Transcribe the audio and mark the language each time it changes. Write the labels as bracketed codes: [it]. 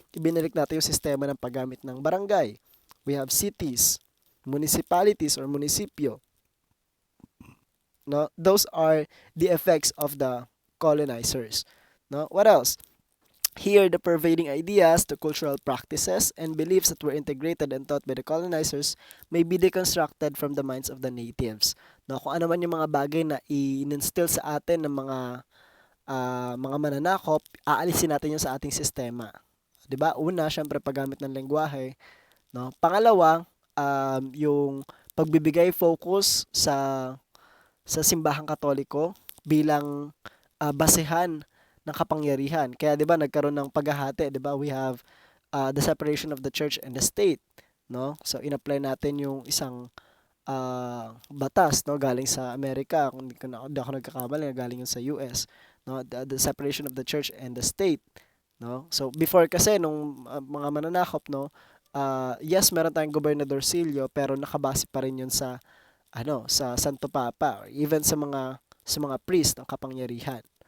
[tl] Ibinalik natin yung sistema ng paggamit ng barangay. [en] We have cities, municipalities or munisipyo. No, those are the effects of the colonizers. No, what else? Here, the pervading ideas, the cultural practices, and beliefs that were integrated and taught by the colonizers may be deconstructed from the minds of the natives. [tl] No, kung ano man yung mga bagay na i-instill sa atin ng mga mananakop, aalisin natin yun sa ating sistema. 'Di ba? Una, syempre paggamit ng lengguwahe, no? Pangalawa, yung pagbibigay focus sa simbahang Katoliko bilang basehan ng kapangyarihan. Kaya 'di ba nagkaroon ng paghahati, 'di ba? [en] We have the separation of the church and the state, no? [tl] So in-apply natin yung isang batas, no, galing sa Amerika, kung hindi ako nagkakamali, galing yun sa US, [en] no, the separation of the church and the state, no. [tl] So before kasi nung mga mananakop, no, yes, meron tayong gobernadorcillo pero nakabase pa rin yun sa sa Santo Papa or even sa mga priest ng kapangyarihan.